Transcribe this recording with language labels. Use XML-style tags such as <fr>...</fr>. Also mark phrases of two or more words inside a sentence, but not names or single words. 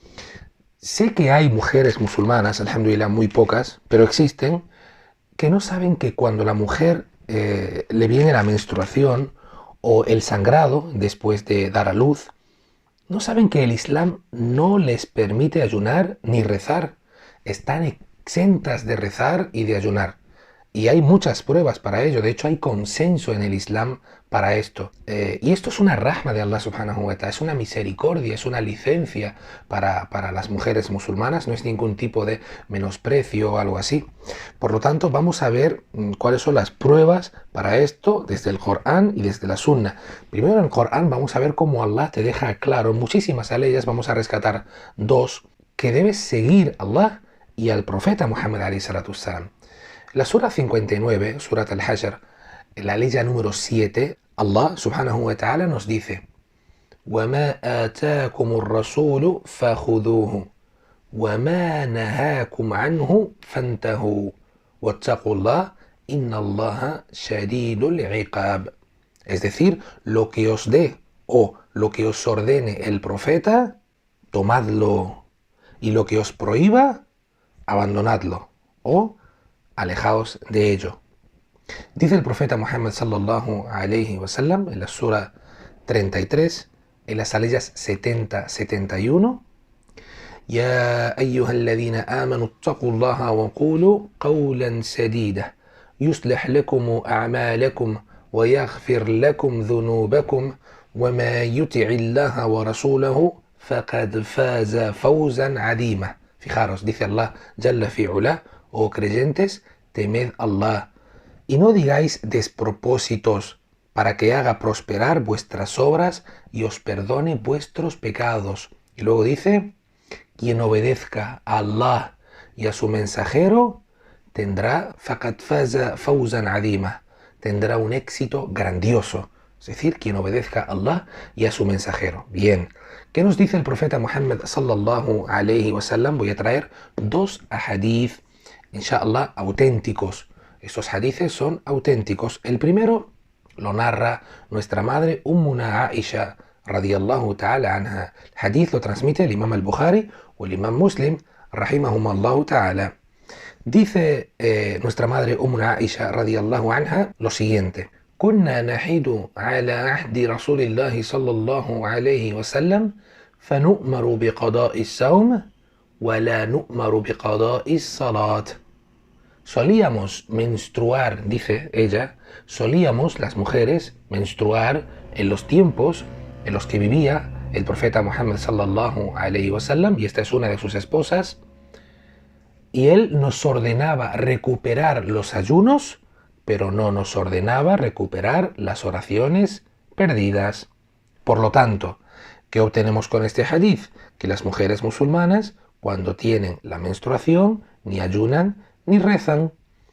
<es>Sé que hay mujeres musulmanas, alhamdulillah muy pocas, pero existen, que no saben que cuando la mujer le viene la menstruación o el sangrado después de dar a luz, no saben que el Islam no les permite ayunar ni rezar. Están exentas de rezar y de ayunar. Y hay muchas pruebas para ello. De hecho, hay consenso en el Islam para esto. Y esto es una rahma de Allah</es> <ar>سبحانه وتعالى.</ar> <es>Es una misericordia, es una licencia para las mujeres musulmanas. No es ningún tipo de menosprecio o algo así. Por lo tanto, vamos a ver cuáles son las pruebas para esto desde el Corán y desde la Sunna. Primero en el Corán vamos a ver cómo Allah te deja claro. En muchísimas leyes vamos a rescatar dos. Que debes seguir a Allah y al profeta Muhammad</es> <ar>عليه الصلاة والسلام.</ar> <es>La sura 59, surat al-Hashr, la ley número 7, Allah</es> <ar>سبحانه وتعالى</ar> <es>nos dice:</es> <ar>وَمَا آتَاكُمُ الرَّسُولُ فَخُذُوهُ وَمَا نَهَاكُمْ عَنْهُ فَانْتَهُوا وَاتَّقُوا اللَّهَ إِنَّ اللَّهَ شَدِيدُ الْعِقَابِ.</ar> <es>Es decir, lo que os dé o lo que os ordene el profeta, tomadlo, y lo que os prohíba, abandonadlo o alejaos de ello. Dice el profeta Muhammad</es> <ar>صلى الله عليه وسلم</ar> <es>en la sura 33, en las aleyas 70-71:</es> <ar>يا أيها الذين آمنوا اتقوا الله وقولوا قولا سديدا يصلح لكم أعمالكم ويغفر لكم ذنوبكم وما يطع الله ورسوله فقد فاز فوزا عظيما.</ar> <es>Fijaros, dice Allah</es> <ar>جل في علاه:</ar> <es>oh creyentes, temed Allah, y no digáis despropósitos, para que haga prosperar vuestras obras y os perdone vuestros pecados. Y luego dice: quien obedezca a Allah y a su mensajero tendrá</es> <ar>فقد فاز فوزا عظيما,</ar> <es>tendrá un éxito grandioso. Es decir, quien obedezca a Allah y a su mensajero. Bien, ¿qué nos dice el profeta Muhammad</es> <ar>صلى الله عليه وسلم?</ar> <es>Voy a traer dos ahadith, inshallah, auténticos. Estos hadices son auténticos. El primero lo narra nuestra madre Ummuna Aisha</es> <ar>رضي الله تعالى عنها.</ar> <es>El hadith lo transmite el imam al-Bukhari o el imam Muslim</es> <ar>رحمهما الله تعالى.</ar> <es>Dice nuestra madre Ummuna Aisha</es> <ar>رضي الله عنها</ar> <es>lo siguiente:</es> <ar>كنا نحيد على عهد رسول الله صلى الله عليه وسلم فنؤمر بقضاء الصوم ولا نؤمر بقضاء الصلاة.</ar> <es>Solíamos menstruar, dice ella, solíamos las mujeres menstruar en los tiempos en los que vivía el profeta Muhammad</es> <ar>صلى الله عليه وسلم,</ar> <es>y esta es una de sus esposas, y él nos ordenaba recuperar los ayunos, pero no nos ordenaba recuperar las oraciones perdidas. Por lo tanto, ¿qué obtenemos con este hadith? Que las mujeres musulmanas, cuando tienen la menstruación, ni ayunan ni rezan.</es>